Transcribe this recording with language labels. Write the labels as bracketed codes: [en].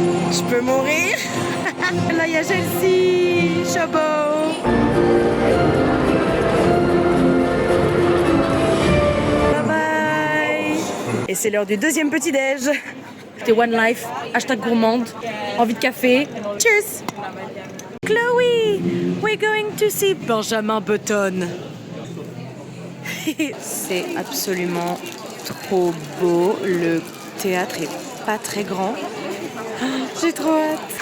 [fr] Je peux mourir. Là, il y a Chelsea, Chabot. Bye bye. Et c'est l'heure du deuxième petit-déj. C'était One Life, hashtag gourmande, envie de café. [en] Cheers. Chloé, we're going to see Benjamin Button. [fr] C'est absolument trop beau. Le théâtre est pas très grand. J'ai trop hâte.